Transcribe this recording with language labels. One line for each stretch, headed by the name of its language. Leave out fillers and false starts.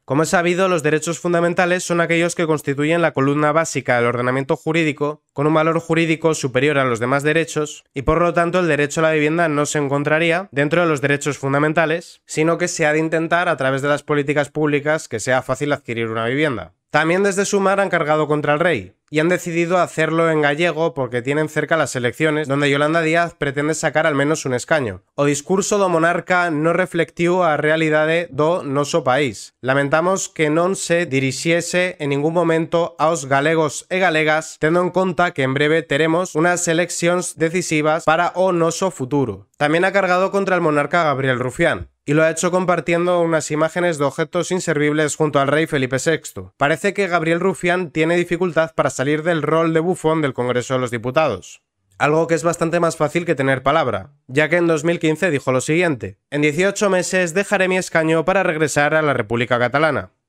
Spanish: Como es sabido, los derechos fundamentales son aquellos que constituyen la columna básica del ordenamiento jurídico, con un valor jurídico superior a los demás derechos y por lo tanto el derecho a la vivienda no se encontraría dentro de los derechos fundamentales, sino que se ha de intentar a través de las políticas públicas que sea fácil adquirir una vivienda. También desde Sumar han cargado contra el rey y han decidido hacerlo en gallego porque tienen cerca las elecciones donde Yolanda Díaz pretende sacar al menos un escaño.
Galician: O discurso do monarca no reflectiu a realidade do noso país. Lamentamos que non se dirixiese en ningún momento aos galegos e galegas, tendo en conta que en breve teremos unas eleccións decisivas para o noso futuro.
Spanish: También ha cargado contra el monarca Gabriel Rufián, y lo ha hecho compartiendo unas imágenes de objetos inservibles junto al rey Felipe VI. Parece que Gabriel Rufián tiene dificultad para salir del rol de bufón del Congreso de los Diputados. Algo que es bastante más fácil que tener palabra, ya que en 2015 dijo lo siguiente: en 18 meses dejaré mi escaño para regresar a la República Catalana.